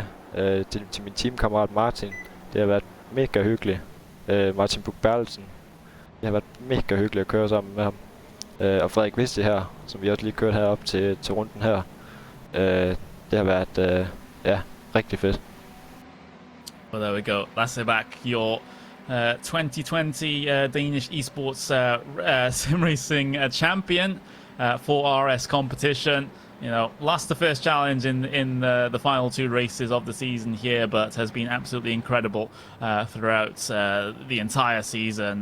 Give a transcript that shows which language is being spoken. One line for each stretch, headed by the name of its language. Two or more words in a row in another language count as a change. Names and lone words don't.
Danish: Til min teamkammerat Martin. Det har været mega hyggeligt. Martin Buk-Berlsen. Det har været mega hyggeligt at køre sammen med ham. Og Frederik Vesti her, som vi også lige kørte herop til runden her. Det har været rigtig fedt.
English: Well, there we go. Lasse back, your 2020 Danish Esports Sim Racing champion for RS competition. Lost the first challenge in the final two races of the season here, but has been absolutely incredible throughout the entire season.